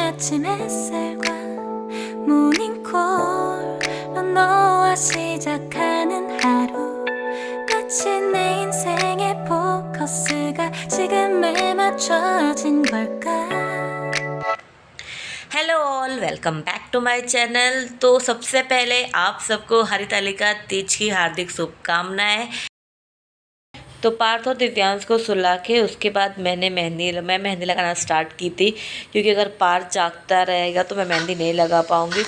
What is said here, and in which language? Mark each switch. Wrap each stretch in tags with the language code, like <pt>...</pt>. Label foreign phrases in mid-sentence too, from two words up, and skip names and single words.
<ko>아침 햇살과 모닝콜로 너와 시작하는 하루 마치 내 인생의 포커스가 지금에 맞춰진 걸까.</ko> <en>hello all, welcome back to my channel.</en> <hi>तो सबसे पहले आप सबको हरितालिका तीज की हार्दिक शुभकामनाएं। तो पार्थ और दिव्यांश को सुला के उसके बाद मैं मेहंदी लगाना स्टार्ट की थी, क्योंकि अगर पार्थ जागता रहेगा तो मैं मेहंदी नहीं लगा पाऊँगी।</hi>